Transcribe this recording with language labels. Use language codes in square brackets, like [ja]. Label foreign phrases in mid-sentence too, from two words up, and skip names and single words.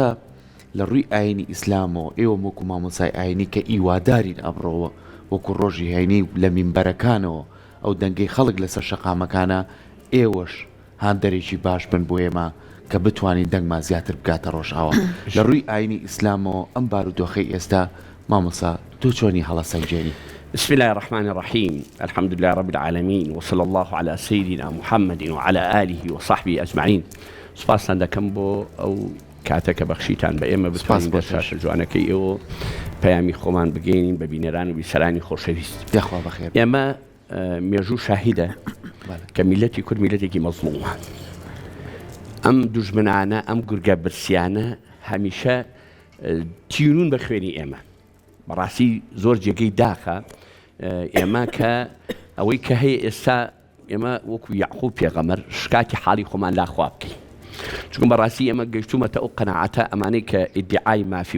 [ckb] لە ڕووی ئاینی ئیسلامەوە ئێوە وەکو مامۆسای ئاینی کە ئیوادارین ئەمڕۆوە وەکو ڕۆژی هەینی لە مینبەرەکانەوە ئەو دەنگەی خەڵک لەسەر شەقامەکانە ئێوەش هاندەرێکی باش بن بۆ ئێمە کە بتوانین دەنگمان زیاتر بگاتە ڕۆژئاوە لە ڕووی ئاینی ئیسلامەوە ئەم بارودۆخەی ئێستا مامۆسا تۆ چۆنی هەڵەسەنجێنی؟ [ar] بسم الله الرحمن الرحيم الحمد لله رب العالمين وصلى الله على سيدنا محمد وعلى آله وصحبه أجمعين [ckb] سپاس دەکەم بۆ ئەو کاتەکە بەخشیتان بە ئێمە بتوانین بۆ شاشە جوانەکەی ئێوە پەیامی خۆمان بگەینین بە بینەران و بیسەرانی خۆشەویست یاخوا بەخێر ئێمە مێژوو شاهیدە کە میلەتی کورد میلەتێکی مەزڵومە ئەم دوژمنانە ئەم گورگە برسیانە هەمیشە تینون بە خوێنی ئێمە بەڕاستی زۆر جێگەی داخە ئێمە کە ئەوەی کە هەیە ئێستا ئێمە وەکو یعقوب پێغەمبەر شکاتی حاڵی خۆمان لاخوا بکەین چونکە بەڕاستی ئێمە گەیشتومەتە ئەو قەناعەتە ئەمانەی کە ئیدعای مافی